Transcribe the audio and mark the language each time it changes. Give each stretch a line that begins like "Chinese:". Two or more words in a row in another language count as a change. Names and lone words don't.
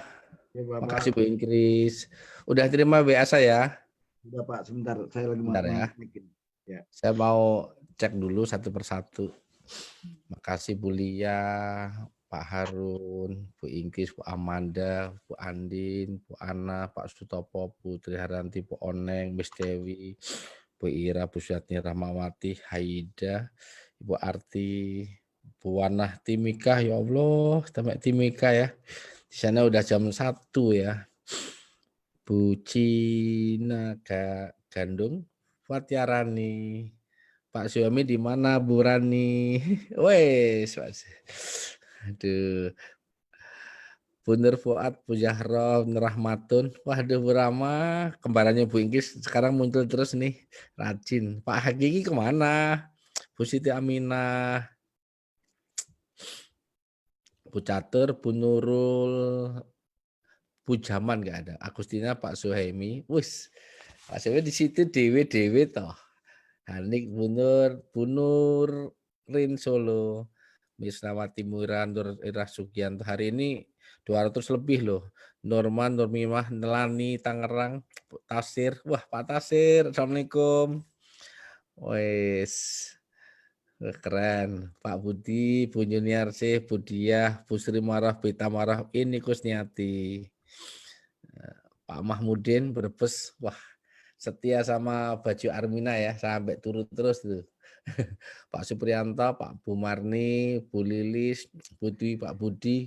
Indonesian: Ya, Bapak. makasih Bu Ingkris. Udah terima WA saya? Udah Pak, sebentar. Saya lagi mau Bentar ya. Ya. Saya mau cek dulu satu persatu. Makasih Bu Lia, Pak Harun, Bu Ingkris, Bu Amanda, Bu Andin, Bu Ana, Pak Sutopo, Bu Triharanti, Bu Oneng, Miss Dewi, Bu Ira, Bu Suatni Rahmawati, Haida, Ibu Arti, Bu Wanah Timika, ya Allah, sampai Timika ya. Di sana udah jam 1 ya. Bu Cina Gandung, Fatiarani, Pak Suami di mana Bu Rani? Wes, aduh. Bu Nur Fuad, Bu Zahra, Nur Rahmatun. Waduh Bu Rama, kembarannya Bu Ingkis sekarang muncul terus nih, rajin. Pak Hakiki kemana? Bu Siti Aminah, Bu Catur, Bu Nurul, Bu Jaman nggak ada. Agustina, Pak Suhaimi. Wis, Pak Suhaimi di situ
Javanese: dewe toh.
Indonesian: Hanik, Bu Nur Rin Solo, Misnawati Muran, Nur Irah Sugianto. Hari ini 200 lebih loh. Norman, Nurmimah, Nelani, Tangerang, Tasir. Wah Pak Tasir, Assalamualaikum. Wes, keren. Pak Budi, Bu Juniarsi, Bu Diah, Bu Sri Marah, Bita Marah, ini Kusniati. Pak Mahmudin, Brebes. Wah, setia sama baju Armina ya, sampai turun terus tuh. Pak Supriyanto, Pak Bu Marni, Bu Lilis, Bu Dwi, Pak Budi.